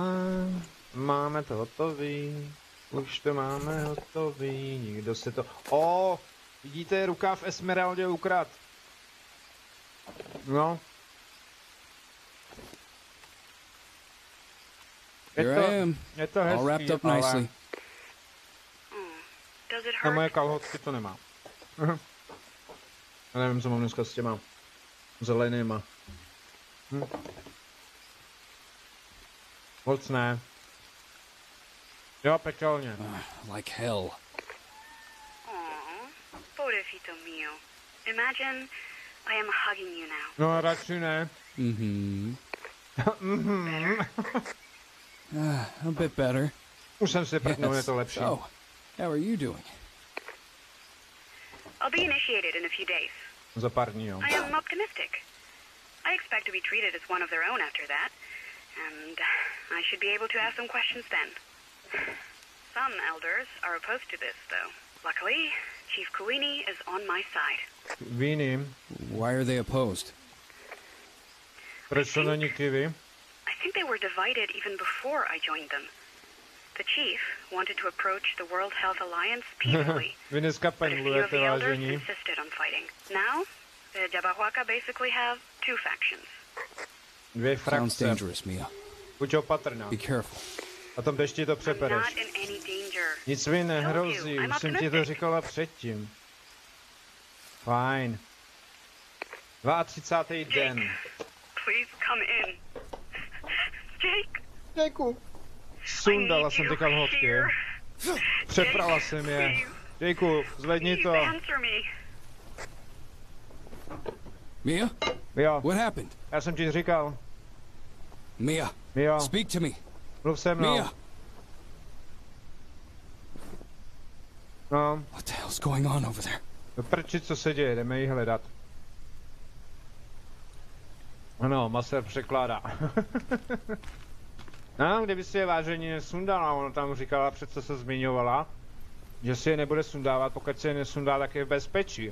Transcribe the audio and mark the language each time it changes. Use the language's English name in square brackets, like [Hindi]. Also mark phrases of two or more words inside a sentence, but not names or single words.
[Czech] Máme to hotový. Už to máme hotový. Nikdo se to... Vidíte, ruka v Esmeraldě ukrad. No. Je to hezký, [English] all wrapped up nicely. [Czech] Na moje kalhotky to nemá. Já nevím, co mám dneska s těma zelenýma. Moc ne. Jo, pekelně. [English] Like hell. [Spanish] Pobrecito mio. [English] Imagine I am hugging you now. [Czech] No, radši ne. [English] A bit better. [Czech] Už jsem si prdnul, je to lepší. [English] So, how are you doing? I'll be initiated in a few days. [Czech] Za pár dní, jo. [English] I am optimistic. I expect to be treated as one of their own after that, and I should be able to ask some questions then. Some elders are opposed to this, though. Luckily, Chief Kuini is on my side. [Czech] Viním. [English] Why are they opposed? [Czech] Proč to není kiwi? [English] I think they were divided even before I joined them. The chief wanted to approach the World Health Alliance peacefully, [Czech] Vy dneska [English] but a few of the elders [Czech] vážení. [English] insisted on fighting. Now, the Jabahuaca basically have two factions. [Czech] Dvě [English] Sounds [Czech] frakce. [English] dangerous, Mia. [Czech] Buď opatrná. [English] Be careful. [Czech] A tom dešti to [English] I'm [Czech] přepereš. [English] not in any danger. [Czech] Nic mi nehrozí, [English] I'm [Czech] už jsem ti to [English] optimistic. [Czech] říkala předtím. Fajn. 32. den. [English] Please come in. Jake, [Czech] Děkuju. [English] I [Czech] Sundala [English] need [Czech] jsem [English] you [Czech] ty kalhotky. [English] here. [Czech] Přeprala jsem je. [English] Please, [Czech] Děkuju, zvedni [English] please [Czech] to. [English] answer me. Mia? [Czech] Jo, [English] What happened? [Czech] já jsem ti říkal. [English] Mia, [Czech] Jo, [English] speak to me. [Czech] mluv se mnou. [English] Mia! [Czech] No, [English] What the hell's going on over there? [Czech] do prči, co se děje, jdeme ji hledat. Ano, Maser překládá. No, kdyby si je vážení nesundala, ona tam říkala, přece se zmiňovala, že si je nebude sundávat, pokud si je nesundá, tak je v bezpečí.